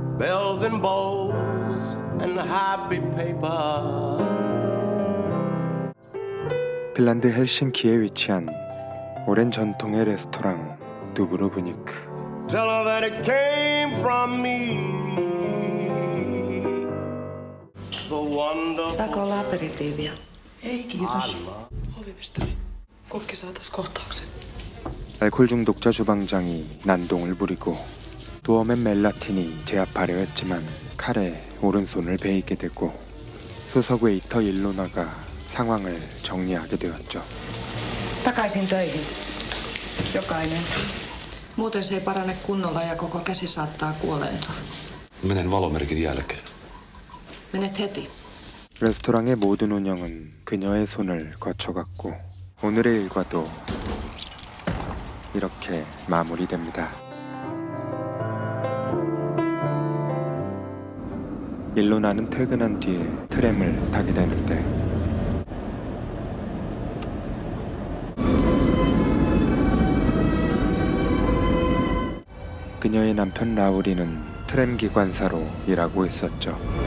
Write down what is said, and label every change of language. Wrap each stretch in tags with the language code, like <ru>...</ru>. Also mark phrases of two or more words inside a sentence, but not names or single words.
<en>bells and bows and happy paper.</en> <ko>핀란드 헬싱키에 위치한 오랜 전통의 레스토랑 두브로브니크.</ko> <en>Tell her that it came from me.</en> <fi>Saako olla aperitiiviä? Ei, kiitos. Ovimestari, kokki saa taas kohtauksen.</fi> <ko>알코올 중독자 주방장이 난동을 부리고 도어맨 멜라틴이 제압하려 했지만 칼에 오른손을 베이게 되고 소속 웨이터 일로나가 상황을 정리하게 되었죠.</ko> <fi>Takaisin töihin. Jokainen. Muuten se ei parane kunnolla ja koko käsi saattaa kuoleentua. Menen valomerkin jälkeen. Menet heti.</fi> <ko>레스토랑의 모든 운영은 그녀의 손을 거쳐갔고 오늘의 일과도 이렇게 마무리됩니다. 일로나는 퇴근한 뒤에 트램을 타게 되는데 그녀의 남편 라우리는 트램 기관사로 일하고 있었죠.</ko>